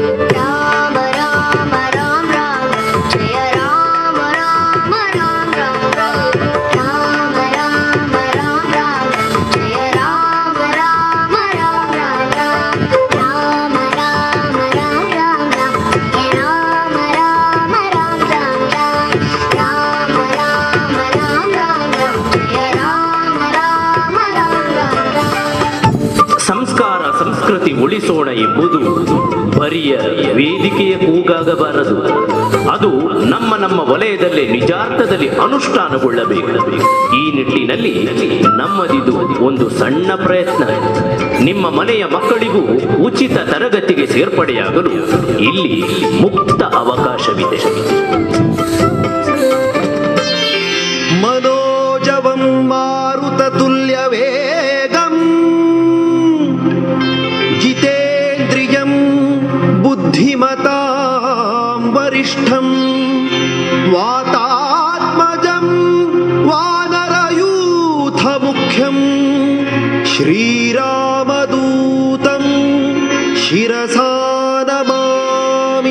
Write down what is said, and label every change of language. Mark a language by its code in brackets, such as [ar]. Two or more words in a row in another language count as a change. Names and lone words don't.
[hi] राम राम राम राम जय राम राम राम राम राम राम राम राम राम जय राम राम राम राम राम राम राम राम राम राम जय राम राम राम राम राम राम राम राम राम राम जय राम राम राम राम राम [kn] ಸಂಸ್ಕಾರ ಸಂಸ್ಕೃತಿ ಉಳಿಸೋಣ ಎಂಬುದು ಬರಿಯ ವೇದಿಕೆಯ ಕೂಗಾಗಬಾರದು. ಅದು ನಮ್ಮ ನಮ್ಮ ವಲಯದಲ್ಲೇ ನಿಜಾರ್ಥದಲ್ಲಿ ಅನುಷ್ಠಾನಗೊಳ್ಳಬೇಕು. ಈ ನಿಟ್ಟಿನಲ್ಲಿ ನಮ್ಮದಿದು ಒಂದು ಸಣ್ಣ ಪ್ರಯತ್ನ. ನಿಮ್ಮ ಮನೆಯ ಮಕ್ಕಳಿಗೂ ಉಚಿತ ತರಗತಿಗೆ ಸೇರ್ಪಡೆಯಾಗಲು ಇಲ್ಲಿ ಮುಕ್ತ ಅವಕಾಶವಿದೆ. [sa] मनोजवं मारुततुल्यवेगं जितेन्द्रियं बुद्धिमतां वरिष्ठं वातात्मजं वानरयूथमुख्यं श्रीरामदूतं शिरसा नमामि.